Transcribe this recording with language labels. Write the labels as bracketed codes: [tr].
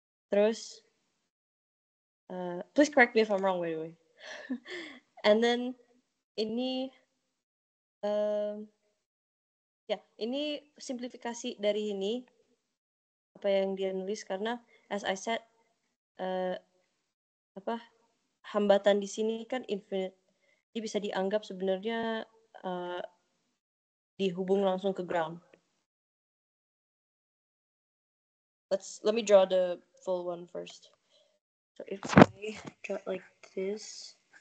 [en] Terus, please correct me if I'm wrong, by the way. [id] And then ini, ini simplifikasi dari ini apa yang dia nulis karena [en] as I said, [id] hambatan di sini kan infinite, jadi bisa dianggap sebenarnya dihubung langsung ke ground. [en] Let me draw the full one first. So if I draw it like this.